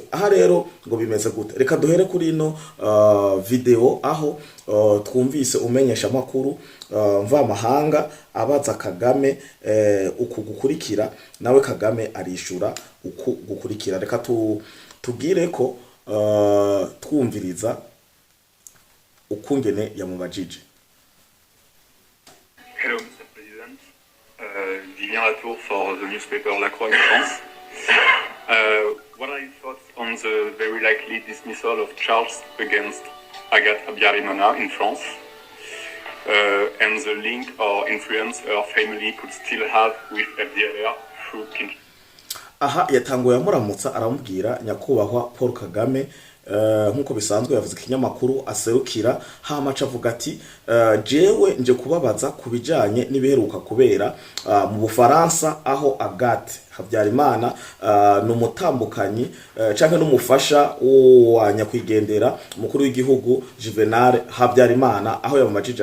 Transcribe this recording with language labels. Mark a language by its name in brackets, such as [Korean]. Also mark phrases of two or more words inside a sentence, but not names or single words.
[Rundi] Aha rero ngo bimeze gute? Reka duhere kuri ino video aho twumvise umenyesha makuru mva mahanga abaza Kagame uku gukurikira, nawe Kagame arishura uku gukurikira. Reka tugire ko twumviriza ukungene yamubajije. [English] Hello, Mr. President. Vivien Latour for the newspaper La Croix in France. What are your thoughts on the very likely dismissal of charges against Agathe Habyarimana in France, and the link or influence her family could still have with FDLR through Kinshasa? [Rundi] Aha yatanguye amuramutsa aramubwira nyakubahwa Paul Kagame, nkuko bisanzwe yavuze ikinyamakuru aserukira, hamaca avuga ati jewe nje kubabaza kubijanye n'ibiheruka kubera mu Bufaransa, aho Agathe Habyarimana n'umutambukanyi canke n'umufasha wa nyakwigendera umukuru w'igihugu Juvenal Habyarimana, aho yamumajije